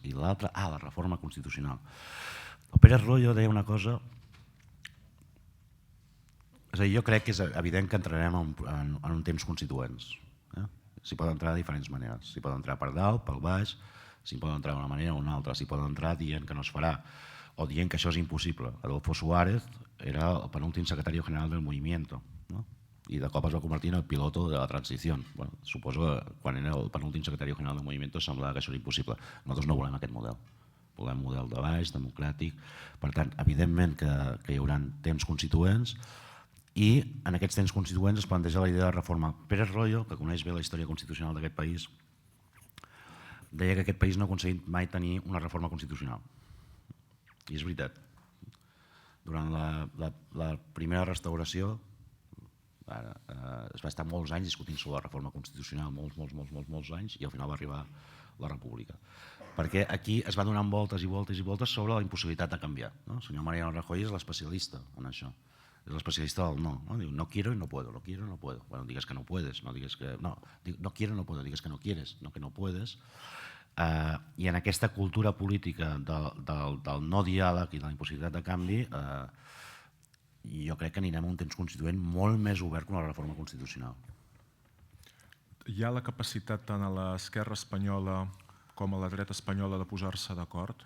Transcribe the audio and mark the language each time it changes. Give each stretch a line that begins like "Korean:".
Catalan: I l'altra, la reforma constitucional. El Pérez Royo deia una cosa... És a dir, jo crec que és evident que entrarem en un temps constituents. S'hi pot entrar de diferents maneres. S'hi pot entrar per dalt, per baix, s'hi pot entrar d'una manera o una altra. S'hi pot entrar dient que no es farà o dient que això és impossible. Adolfo Suárez era el penúltim
Spanish: secretario general del movimiento,
Catalan: ¿no? I de cop es va convertir en el piloto de la transició. Bueno, suposo que quan era el penúltim secretari general del moviment semblava que això era impossible. Nosaltres no volem aquest model. Volem un model de baix, democràtic. Per tant, evidentment que hi haurà temps constituents i en aquests temps constituents es planteja la idea de reforma. Pérez Royo, que coneix bé la història constitucional d'aquest país, deia que aquest país no ha aconseguit mai tenir una reforma constitucional. I és veritat. Durant la primera restauració es va estar molts anys discutint sobre la reforma constitucional, molts anys, i al final va arribar la república. Perquè aquí es va donant voltes i voltes i voltes sobre la impossibilitat de canviar. El senyor Mariano Rajoy és l'especialista en això. És l'especialista del no. Diu,
Spanish: no quiero y no puedo,
Catalan: no quiero y no puedo. Bueno, digues que
Spanish: no puedes,
Catalan: no digues que... No,
Spanish: no quiero y no puedo,
Catalan: digues que
Spanish: no quieres,
Catalan: no que
Spanish: no puedes.
Catalan: I en aquesta cultura política del no diàleg i de la impossibilitat de canvi, jo crec que anirem a un temps constituent molt més obert que una reforma constitucional. Hi ha la capacitat tant a l'esquerra espanyola com a la dreta espanyola de posar-se d'acord?